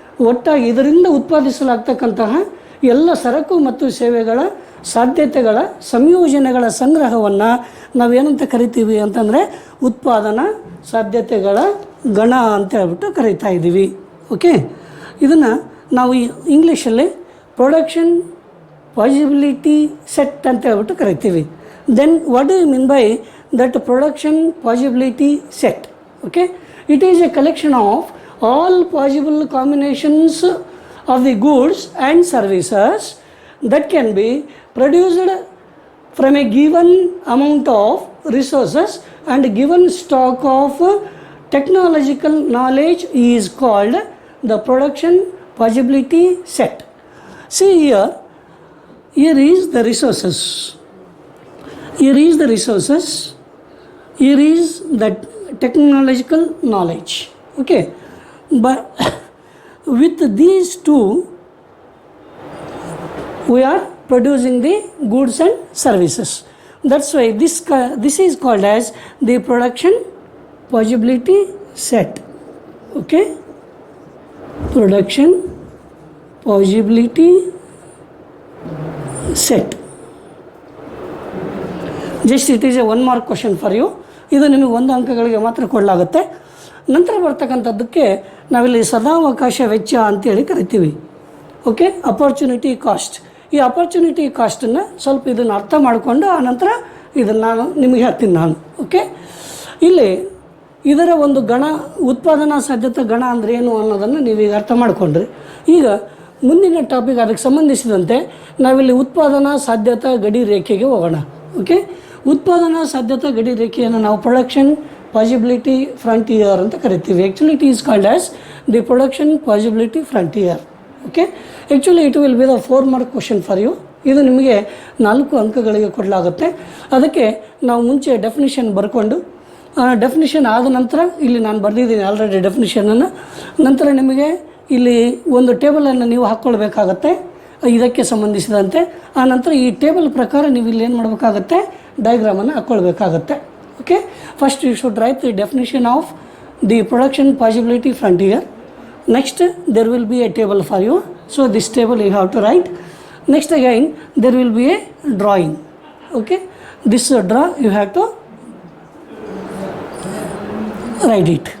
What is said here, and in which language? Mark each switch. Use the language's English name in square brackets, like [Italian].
[Kannada] ಒಟ್ಟಾಗಿ ಇದರಿಂದ ಉತ್ಪಾದಿಸಲಾಗ್ತಕ್ಕಂತಹ ಎಲ್ಲ ಸರಕು ಮತ್ತು ಸೇವೆಗಳ ಸಾಧ್ಯತೆಗಳ ಸಂಯೋಜನೆಗಳ ಸಂಗ್ರಹವನ್ನು ನಾವೇನಂತ ಕರಿತೀವಿ ಅಂತಂದರೆ ಉತ್ಪಾದನಾ ಸಾಧ್ಯತೆಗಳ ಗಣ ಅಂತ ಹೇಳ್ಬಿಟ್ಟು ಕರೀತಾ ಇದ್ದೀವಿ. ಓಕೆ, ಇದನ್ನು ನಾವು ಇಂಗ್ಲೀಷಲ್ಲಿ ಪ್ರೊಡಕ್ಷನ್ ಪಾಸಿಬಿಲಿಟಿ ಸೆಟ್ ಅಂತ ಹೇಳ್ಬಿಟ್ಟು ಕರಿತೀವಿ. [English] Then what do you mean by that production possibility set? Okay, it is a collection of all possible combinations of the goods and services that can be produced from a given amount of resources and given stock of technological knowledge is called the production possibility set. See here is the resources, here is the resources, here is the technological knowledge. Okay, but with these two we are producing the goods and services. That's why this is called as the production possibility set. Okay, production possibility set. Just it is a 1 mark question for you. [Kannada] ಇದು ನಿಮಗೆ 1 ಅಂಕಗಳಿಗೆ ಮಾತ್ರ ಕೊಡಲಾಗುತ್ತೆ. ನಂತರ ಬರ್ತಕ್ಕಂಥದ್ದಕ್ಕೆ ನಾವಿಲ್ಲಿ ಸದಾವಕಾಶ ವೆಚ್ಚ ಅಂತೇಳಿ ಕರಿತೀವಿ. Okay, opportunity cost. ಈ ಅಪರ್ಚುನಿಟಿ ಕಾಸ್ಟನ್ನು ಸ್ವಲ್ಪ ಇದನ್ನು ಅರ್ಥ ಮಾಡಿಕೊಂಡು ಆನಂತರ ಇದನ್ನು ನಾನು ನಿಮಗೆ ಹೇಳ್ತೀನಿ ನಾನು. ಓಕೆ, ಇಲ್ಲಿ ಇದರ ಒಂದು ಗಣ, ಉತ್ಪಾದನಾ ಸಾಧ್ಯತಾ ಗಣ ಅಂದರೆ ಏನು ಅನ್ನೋದನ್ನು ನೀವೀಗ ಅರ್ಥ ಮಾಡಿಕೊಂಡ್ರಿ. ಈಗ ಮುಂದಿನ ಟಾಪಿಕ್ ಅದಕ್ಕೆ ಸಂಬಂಧಿಸಿದಂತೆ ನಾವಿಲ್ಲಿ ಉತ್ಪಾದನಾ ಸಾಧ್ಯತಾ ಗಡಿ ರೇಖೆಗೆ ಹೋಗೋಣ. ಓಕೆ, ಉತ್ಪಾದನಾ ಸಾಧ್ಯತಾ ಗಡಿ ರೇಖೆಯನ್ನು ನಾವು ಪ್ರೊಡಕ್ಷನ್ ಪಾಸಿಬಿಲಿಟಿ ಫ್ರಂಟಿಯರ್ ಅಂತ ಕರಿತೀವಿ. [English] Actually it is called as the production possibility frontier. Okay, actually it will be the 4 mark question for you. [Kannada] ಇದು ನಿಮಗೆ 4 ಅಂಕಗಳಿಗೆ ಕೊಡಲಾಗುತ್ತೆ. ಅದಕ್ಕೆ ನಾವು ಮುಂಚೆ ಡೆಫಿನಿಷನ್ ಬರ್ಕೊಂಡು ಡೆಫಿನಿಷನ್ ಆದ ನಂತರ ಇಲ್ಲಿ ನಾನು ಬರೆದಿದ್ದೀನಿ ಆಲ್ರೆಡಿ ಡೆಫಿನಿಷನನ್ನು. ನಂತರ ನಿಮಗೆ ಇಲ್ಲಿ ಒಂದು ಟೇಬಲನ್ನು ನೀವು ಹಾಕ್ಕೊಳ್ಬೇಕಾಗತ್ತೆ ಇದಕ್ಕೆ ಸಂಬಂಧಿಸಿದಂತೆ. ಆ ನಂತರ ಈ ಟೇಬಲ್ ಪ್ರಕಾರ ನೀವು ಇಲ್ಲಿ ಏನು ಮಾಡಬೇಕಾಗತ್ತೆ, ಡಯಾಗ್ರಾಮನ್ನು ಹಾಕ್ಕೊಳ್ಬೇಕಾಗತ್ತೆ. [English] Okay, first you should write the definition of the production possibility frontier. Next there will be a table for you, so this table you have to write. Next again there will be a drawing. Okay, this draw you have to write it.